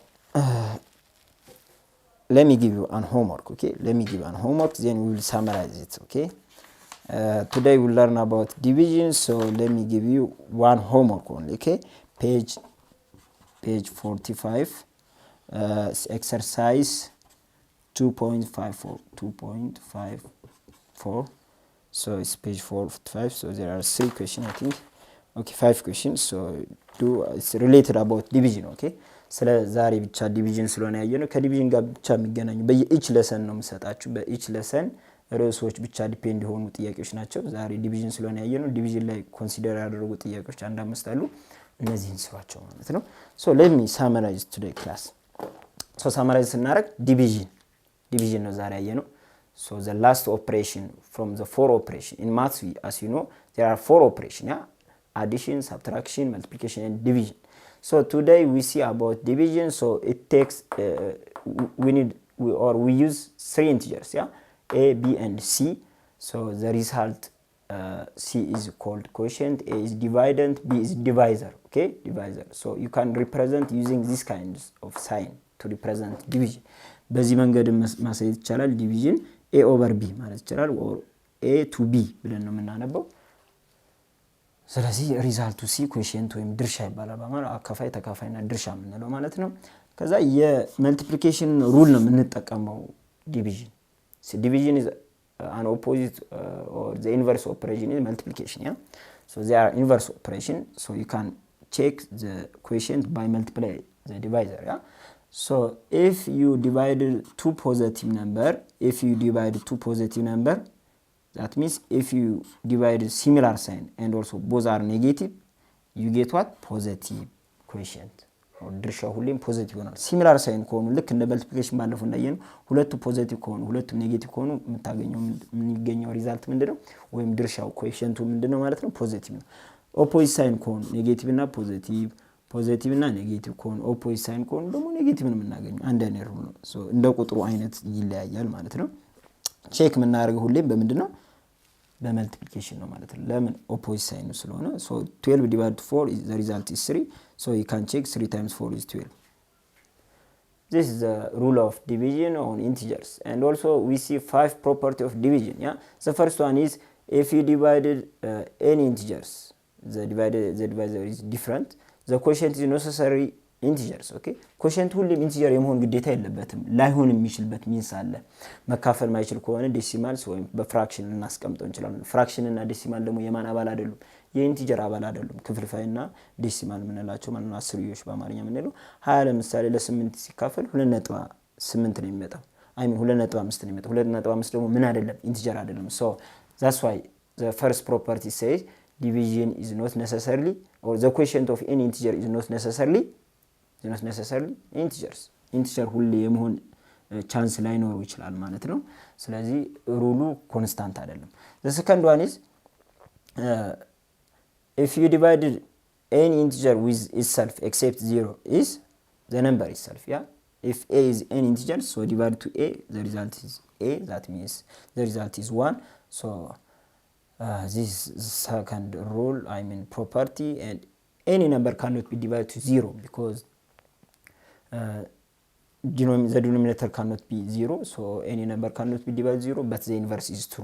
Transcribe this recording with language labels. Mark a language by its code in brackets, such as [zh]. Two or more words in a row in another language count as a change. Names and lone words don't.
[en] let me give you an homework okay then we will summarize it okay today we'll learn about division so let me give you one homework only okay page 45 exercise 2.54 so it's page 45 so there are 3 questions I think okay 5 questions so it's related about division okay ስለ [am] ዛሬ ብቻ ዲቪዥን ስለሆነ ያየነው ከዲቪዥን ጋር ብቻ የሚገናኙ [en] each lesson [am] ነው የምሰጣችሁ [en] each lesson [am] ርዕሶች ብቻ ዲፔንድ ሆኑ ጥያቄዎች ናቸው ዛሬ ዲቪዥን ስለሆነ ያየነው ዲቪዥን ላይ ኮንሲደር ያደረጉ ጥያቄዎች አንድ አምስት አሉ እነዚህን ስራቸው ማለት ነው [en] so let me summarize today class [am] so summarize ስናደርግ ዲቪዥን ነው ዛሬ ያየነው [en] So the last operation from the 4 operation in maths, as you know, there are 4 operations, yeah? Addition, subtraction, multiplication, and division. So today we see about division. So it takes we use 3 integers, yeah? A, B, and C. So the result C is called quotient, A is dividend, B is divisor. Okay, divisor. So you can represent using this kinds of sign to represent division. [am] በዚህ መንገድ ማሳየት ይቻላል። ዲቪዥን [en] A over B [am] ማለት ይቻላል [en] or A to B [am] ብለን ነው የምናነበው። ስለዚህ ሪዛልቱ ሲ ኮኤፊሺየንት ወይም ድርሻ ይባላል ማለት አካፋይ ተካፋይና ድርሻ የምንለው ማለት ነው። ከዛ [en] multiplication rule [am] ነው የምንጠቀመው ዲቪዥን። ዲቪዥን [en] is an opposite or the inverse operation is multiplication, yeah? So they are inverse operation, so you can check the quotient by multiply the divisor, yeah? So if you divided two positive number, that means if you divide similar sign and also both are negative, you get what? Positive quotient. [am] ድርሻ ሁሌም ፖዚቲቭ ይሆናል። [en] similar sign [am] ከሆኑ ልክ እንደ መልቲፕሊኬሽን ባለፈው እንዳየነው ሁለቱ ፖዚቲቭ ከሆኑ ሁለቱም ኔጌቲቭ ከሆኑ የሚገኘው ሪዛልት ምንድነው? ወይም ድርሻው ኮኤፊሺየንቱ ምንድነው ማለት ነው? ፖዚቲቭ ነው። [en] opposite sign [am] ከሆኑ ኔጌቲቭ እና ፖዚቲቭ፣ ፖዚቲቭ እና ኔጌቲቭ ከሆኑ [en] opposite sign [am] ከሆኑ ደግሞ ኔጌቲቭ ነው የምናገኘው። አንድ አይነት ሩል ነው። ሶ እንደ ቁጥሩ አይነት ይለያያል ማለት ነው። ቼክ የምናደርገው ሁሌም በምንድነው? በመልቲፕሊኬሽን ነው ማለት ነው። ለምን? [en] opposite sign [am] ስለሆነ። ሶ [en] 12 divided 4 is the result is 3. So you can check 3 times 4 is 12. This is the rule of division on integers. And also we see 5 property of division, yeah? The first one is if you divided any integers, the divisor is different. The quotient is necessary integers, okay? [am] quotient ሁሌም ኢንቲጀር የመሆን ግዴታ የለበትም። ላይሆን የሚችልበት ሚንስ አለ። መካፈል ማይችል ከሆነ ዴሲማልስ ወይም በፍራክሽን እናስቀምጠው እንችላለን። ፍራክሽን እና ዴሲማል ደግሞ የማን አባል አይደሉም? የኢንቲጀር አባል አይደሉም። ክፍልፋይና ዴሲማል የምንላቸው ማለት ነው። አስርዮሽ በአማርኛ የምንለው 20 ለምሳሌ ለ8 ሲካፈል 2.8 ነው የሚመጣው። [en] I mean [am] 2.5 ነው የሚመጣው። 2.5 ደግሞ ምን አይደለም? ኢንቲጀር አይደለም። [en] so that's why the first property says division is not necessarily, or the quotient of any integer is not necessarily integers. [am] ኢንቲጀር ሁሌ የመሆን ቻንስ ላይኖረው ይችላል ማለት ነው። ስለዚህ ሩሉ ኮንስታንት አይደለም። [en] the second one is if you divided any integer with itself except 0 is the number itself, yeah? If a is any integer, so divided to a, the result is a, that means the result is 1. So this is the second rule, I mean property, and any number cannot be divided to 0 because the denominator cannot be 0, so any number cannot be divided 0, but the inverse is true.